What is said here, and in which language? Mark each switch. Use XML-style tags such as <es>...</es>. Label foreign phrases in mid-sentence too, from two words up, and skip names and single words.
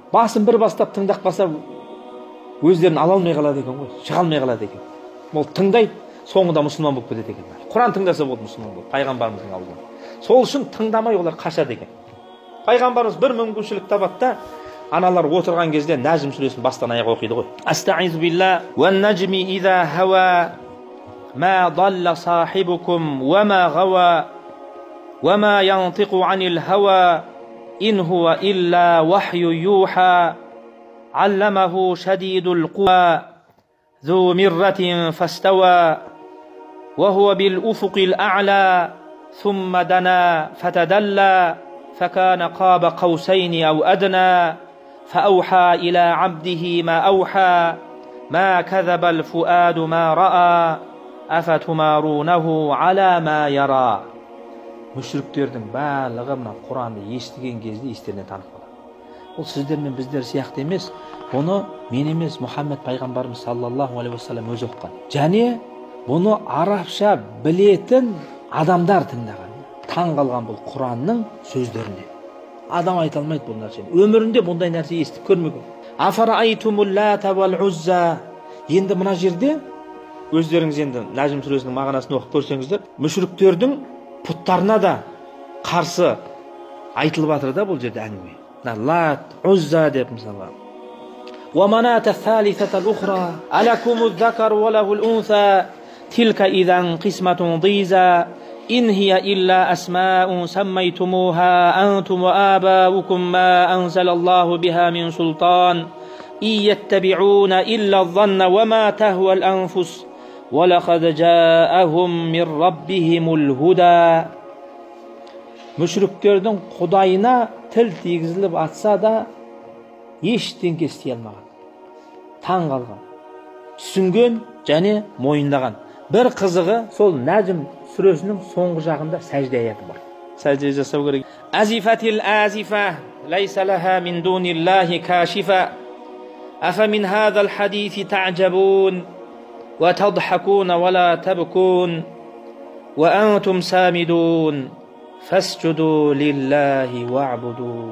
<kk>Басын бір бастап тыңдап қалса өздерін ала алмай қалады екен ғой, шыға алмай қалады екен. Ол тыңдайды, соңында мұсылман болып кетеді екен. Құран тыңдаса болды мұсылман болды пайғамбарымыздың аузынан. Сол үшін тыңдамай олар қашады екен. Пайғамбарымыз бір мүмкіншілік табады да, аналар отырған кезде Нәжім сүресін бастан аяқ оқиды ғой.</kk> <ar>أستعيذ بالله والنجم إذا هوى ما ضل صاحبكم وما غوى وما ينطق عن الهوى إن هو إلا وحي يوحى علمه شديد القوى ذو مرة فاستوى وهو بالأفق الأعلى ثم دنا فتدلى فكان قاب قوسين أو أدنى فأوحى إلى عبده ما أوحى ما كذب الفؤاد ما رأى أفتمارونه على ما يرى.</ar> <kk>Мүшриктердің барлығы мына Құранды естіген кезде естеріне танып қалады. Ол сіздер мен біздер сияқты емес, бұны мен емес, Мұхаммед пайғамбарымыз</kk> <ar>صلى الله عليه وسلم</ar> <kk>өзі оққан. Және бұны арабша білетін адамдар тыңдаған. Таң қалған бұл Құранның сөздеріне. Адам айта алмайды бұл нәрсені. Өмірінде бұндай нәрсе естіп көрмеген.</kk> <ar>أفرأيتم اللات والعزى.</ar> <kk>Енді мына жерде өздеріңіз енді Нәжім сүресінің мағынасын оқып көрсеңіздер, мүшриктердің пұттарына да қарсы айтылып жатыр да бұл жерде әңгіме. Лат, Узза деп мысалы.</kk> <ar>وَمَنَاةَ الثَّالِثَةَ الْأُخْرَى أَلَكُمُ الذَّكَرُ وَلَهُ الْأُنْثَى تِلْكَ إِذًا قِسْمَةٌ ضِيزَى إِنْ هِيَ إِلَّا أَسْمَاءٌ سَمَّيْتُمُوهَا أَنْتُمْ وَآبَاؤُكُمْ مَا أَنزَلَ اللَّهُ بِهَا مِنْ سُلْطَانٍ إِنْ يَتَّبِعُونَ إِلَّا الظَّنَّ وَمَا تَهْوَى الْأَنْفُسُ وَلَقَدْ جَاءَهُمْ مِنْ رَبِّهِمُ الْهُدَى.</ar> <kk>Мүшриктердің Құдайына тіл тигізіліп атса да ештеңе істей алмаған. Таң қалған, түсінген және мойындаған. Бір қызығы сол Нәжім сүресінің соңғы жағында сәжде аяты бар. Сәжде жасау керек.</kk> <ar>أزفت الآزفة ليس لها من دون الله كاشفة أفمن هذا الحديث تعجبون وتضحكون ولا تبكون وأنتم سامدون فاسجدوا لله واعبدوا.</ar>